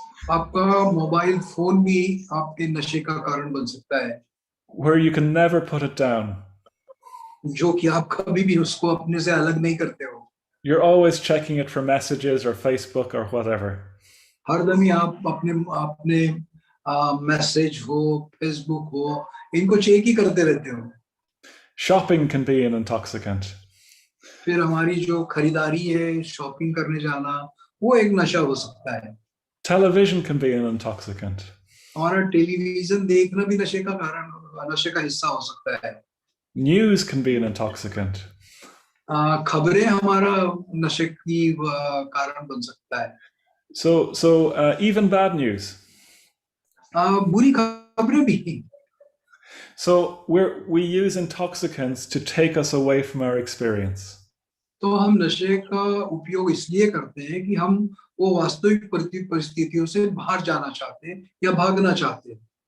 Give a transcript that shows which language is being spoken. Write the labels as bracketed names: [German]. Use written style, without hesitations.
[Hindi] आपका mobile phone भी आपके नशे का कारण बन सकता है, [English] where you can never put it down. [Hindi] जो कि आप कभी भी उसको अपने से अलग नहीं करते हो. [English] You're always checking it for messages or Facebook or whatever. [Hindi] हर दम ही आप अपने मैसेज हो, फेसबुक हो, इनको चेक ही करते रहते हो. [English] Shopping can be an intoxicant. [Hindi] फिर हमारी जो खरीदारी है, शॉपिंग करने जाना, वो एक नशा हो सकता है. [English] Television can be an intoxicant. [Hindi] हमारा टेलीविजन देखना भी नशे का हिस्सा हो सकता है. [English] News can be an intoxicant. [Hindi] खबरें हमारा नशे की कारण बन सकता है. [English] So even bad news. [Hindi] बुरी खबरें भी. [English] So we use intoxicants to take us away from our experience. [Hindi] तो हम नशे का उपयोग इसलिए करते हैं कि हम वो वास्तविक परिस्थितियों से बाहर जाना चाहते हैं या भागना चाहते हैं.